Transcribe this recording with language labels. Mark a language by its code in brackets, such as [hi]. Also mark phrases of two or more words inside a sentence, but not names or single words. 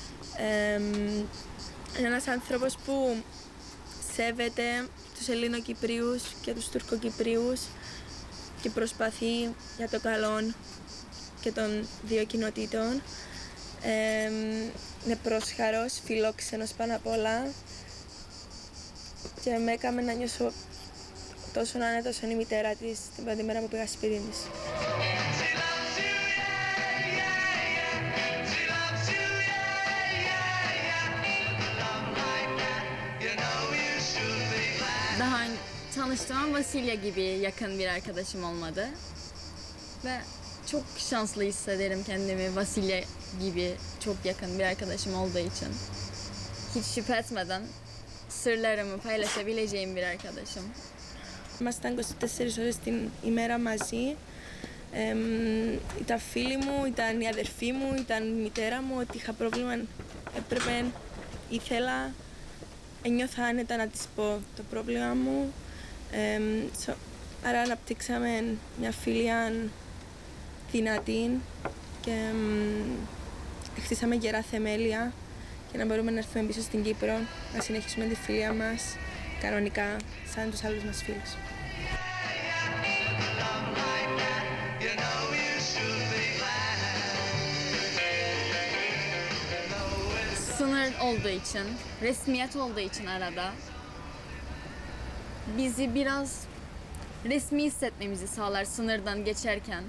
[el] Είναι ένας άνθρωπος που σέβεται τους Ελληνοκυπρίους και τους Τουρκοκυπρίους και προσπαθεί για το καλό και των δύο κοινοτήτων. Είναι πρόσχαρος, φιλόξενος πάνω απ' όλα και με έκαμε να νιώσω τόσο άνετα όσο είναι η μητέρα της την πρώτη μέρα που πήγα σπίτι της. [tr] Daha tanıştığım Vasilya gibi yakın bir arkadaşım olmadı. Ve çok şanslı hissederim kendimi Vasilya gibi çok yakın bir arkadaşım olduğu için. Hiç şüphe etmeden sırlarımı paylaşabileceğim bir arkadaşım. [el] Ήμασταν 24 ώρες την ημέρα μαζί. Ήταν φίλοι μου, ήταν η αδερφή μου, ήταν η μητέρα μου. Ότι είχα πρόβλημα, έπρεπε, ήθελα, ένιωθα άνετα να της πω το πρόβλημα μου. Άρα αναπτύξαμε μια φιλία δυνατή και χτίσαμε γερά θεμέλια για να μπορούμε να έρθουμε πίσω στην Κύπρο, να συνεχίσουμε τη φιλία μας κανονικά, σαν τους άλλους μας φίλους. [tr] Sınır olduğu için, resmiyet olduğu için arada bizi biraz resmi hissetmemizi sağlar sınırdan geçerken.